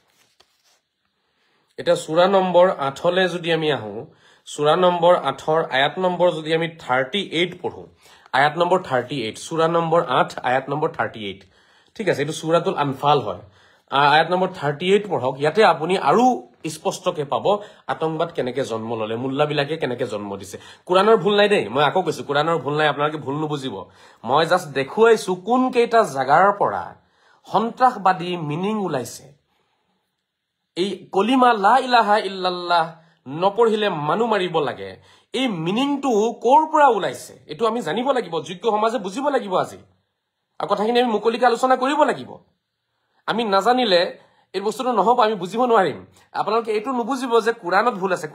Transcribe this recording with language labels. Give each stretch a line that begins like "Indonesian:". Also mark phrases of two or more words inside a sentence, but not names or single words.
Assamese: এটা সূৰা নম্বৰ 8 লে যদি আমি আহো সূৰা নম্বৰ 8 আয়াত নম্বৰ যদি আমি 38 পঢ়ো আয়াত নম্বৰ 38 সূৰা নম্বৰ 8 আয়াত নম্বৰ 38 ঠিক আছে এটো সূৰাতুল আনফাল হয় আয়াত নম্বৰ 38 পঢ়ক ইয়াতে আপুনি আৰু স্পষ্টকে পাব আতংবাদ কেনেকে জন্ম ললে মুল্লা বিলাকে কেনেকে জন্ম দিছে কুৰানৰ ভুল নাই দেই মই আকৌ কৈছো কুৰানৰ ভুল নাই আপোনালোকে ভুল নুবুজিব মই জাস্ট দেখুৱাইছো কোন কেইটা জাগাৰ পৰা সন্ত্ৰাসবাদী মিনিং ওলাইছে এই কলিমা
Arabic: لا إله إلا الله
Assamese: নপঢ়িলে মানুহ মাৰিব লাগে এই মিনিংটো কৰ পৰা ওলাইছে এটো আমি জানিব লাগিব যোগ্য সমাজে বুজিব লাগিব আজি আৰু কথাখিনি আমি মুকলিকে আলোচনা কৰিব লাগিব আমি নাজানিলে এই বস্তুটো নহব আমি বুজিব নোৱাৰিম আপোনালোকে এটো নুবুজিব যে কুৰানত ভুল আছে